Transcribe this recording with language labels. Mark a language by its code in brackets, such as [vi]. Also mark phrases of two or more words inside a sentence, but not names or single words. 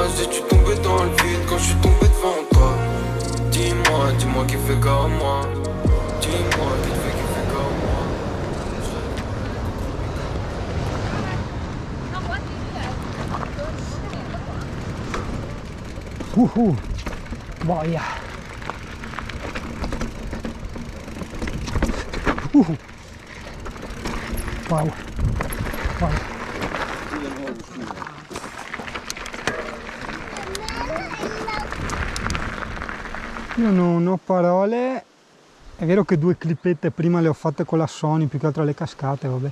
[fr] Si tu tombé dans le vide quand j'suis tombé devant toi. Dis-moi qui fait comme moi. Dis-moi qui te fait kiffer comme moi. [it] Boia. Wow. Wow. Io non ho parole, è vero che 2 clippette prima le ho fatte con la Sony, più che altro le cascate, vabbè.